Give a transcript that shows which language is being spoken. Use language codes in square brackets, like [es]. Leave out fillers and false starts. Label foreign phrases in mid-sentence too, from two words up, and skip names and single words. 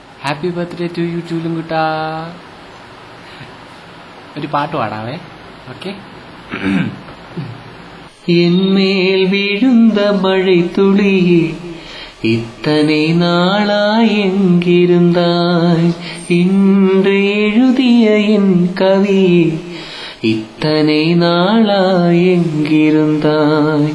[en] happy birthday to you [ml] ചൂലുംകുട്ടാ. ഒരു പാട്ട് പാടാവേ. ഓക്കെ. [ta] என்மேல் விழுந்த மழை துளியே இத்தனை நாளாய் எங்கிருந்தாய், இன்று எழுதிய என் கவியே இத்தனை நாளாய் எங்கிருந்தாய்.